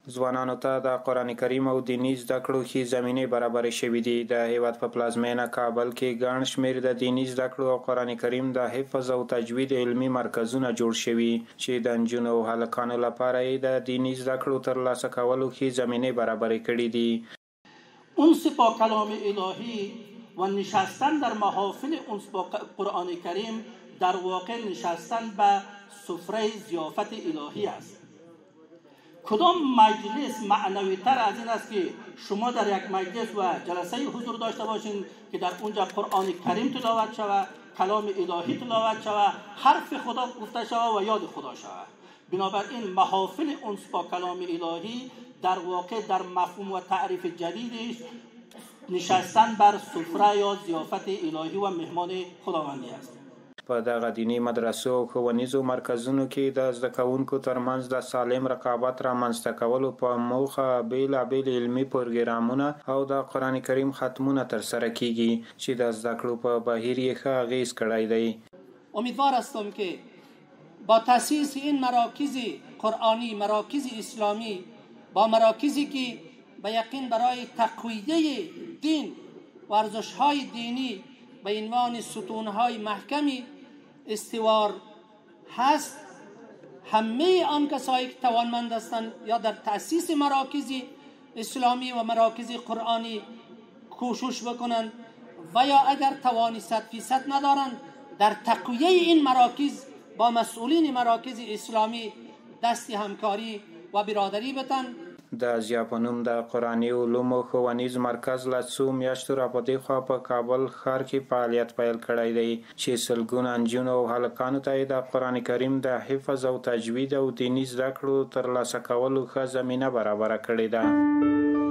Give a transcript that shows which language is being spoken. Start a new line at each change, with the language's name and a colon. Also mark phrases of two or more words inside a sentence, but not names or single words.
Pashto: ځوانانو ته د قرآن کریم او دینی زده کړو ښې زمینې برابرې شوې دي. د هیواد په پلازمینه کابل کې ګڼ شمېر د دینی زده کړو او قرآن کریم د حفظ او تجوید علمي مرکزونه جوړ شوي چې د نجونو او هلکانو لپاره یې د دینی زده کړو ترلاسه کولو ښې زمینې برابرې کړي دي.
Persian: انس با کلام الهی و نشستن در محافل انس با قرآن کریم در واقع نشستن به سفره ضیافت الهی است. کدام مجلس معنوی تر از این است که شما در یک مجلس و جلسه حضور داشته باشین که در اونجا قرآن کریم تلاوت شود، کلام الهی تلاوت شود، حرف خدا گفته شود و یاد خدا شود. بنابراین محافل انس با کلام الهی در واقع در مفهوم و تعریف جدیدش نشستن بر سفره یا ضیافت الهی و مهمان خداوندی است.
Pashto: په دغه دینی مدرسو او ښوونیزو مرکزونو کې د زده کوونکو ترمنځ د سالم رقابت رامنځته کولو په موخه بیلابیل علمي پروګرامونه او د قرآن کریم ختمونه ترسره کیږي چې د زده کړو په بهیر یې ښه اغیز کړی دی.
Persian: امیدوار هستم که با تأسیس این مراکز قرآنی، مراکز اسلامی، با مراکزی که به یقین برای تقویه دین و ارزش‌های دینی به عنوان ستون‌های محکمی استوار هست، همه آن کسایی که توانمند هستند یا در تأسیس مراکز اسلامی و مراکز قرآنی کوشش بکنند و یا اگر توانی 100% ندارند در تقویه این مراکز با مسئولین مراکز اسلامی دست همکاری و برادری بتن.
Pashto: د ضیا په نوم د قرآني علومو ښوونیز مرکز له څو میاشتو راپدې خوا په کابل ښار کې فعالیت پیل کړی دی چې سلګونه نجونو او هلکانو ته د قرآن کریم د حفظ او تجوید او دیني زده کړو ترلاسه کولو ښه زمینه برابره کړې ده.